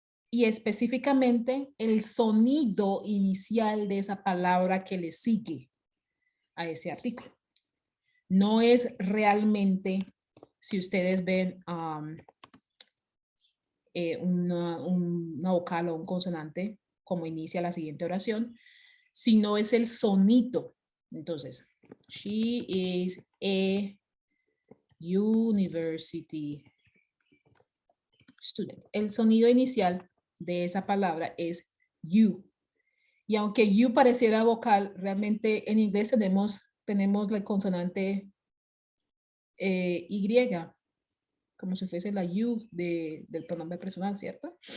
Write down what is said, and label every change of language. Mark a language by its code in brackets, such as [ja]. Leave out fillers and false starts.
[es] Y específicamente el sonido inicial de esa palabra que le sigue a ese artículo. No es realmente, si ustedes ven una vocal o un consonante, como inicia la siguiente oración, sino es el sonido. [en] Entonces, she is a university student. [es] El sonido inicial de esa palabra es you. Y aunque you pareciera vocal, realmente en inglés tenemos la consonante Y, como si fuese la you del pronombre personal, ¿cierto?